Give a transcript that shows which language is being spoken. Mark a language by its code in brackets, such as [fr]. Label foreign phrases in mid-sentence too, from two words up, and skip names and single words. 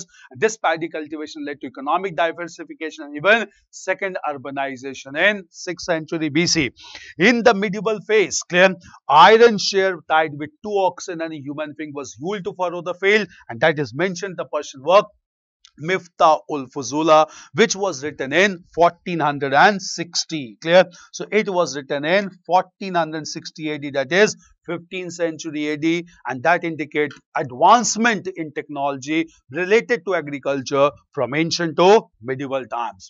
[en] And this paddy cultivation led to economic diversification and even second urbanization in 6th century BC. In the medieval phase, clear, iron shear tied with two oxen and a human being was used to furrow the field, and that is mentioned in the Persian work Miftah ul-Fuzula, which was written in 1460. Clear? So it was written in 1460 AD, that is 15th century AD, and that indicates advancement in technology related to agriculture from ancient to medieval times.